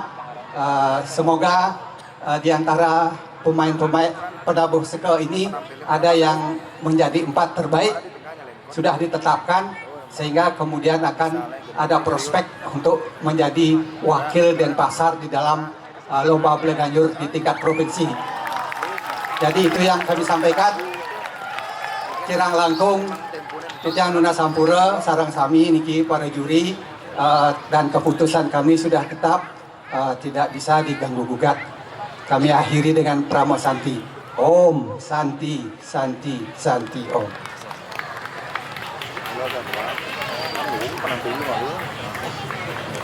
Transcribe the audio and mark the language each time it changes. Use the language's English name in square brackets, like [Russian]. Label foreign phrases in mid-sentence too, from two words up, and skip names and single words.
[Indonesian] Semoga di antara pemain-pemain penabuh seke ini ada yang menjadi 4 terbaik, sudah ditetapkan, sehingga kemudian akan ada prospek untuk menjadi wakil Denpasar di dalam lomba Belaganjur di tingkat provinsi. Jadi itu yang kami sampaikan. [Balinese] Kirang langkung, Titiang Nuna Sampura, sarang sami niki [Indonesian] para juri, dan keputusan kami sudah tetap, tidak bisa diganggu gugat. Kami akhiri dengan Pramo Santi. [Sanskrit] Om Santi, Santi, Santi Om.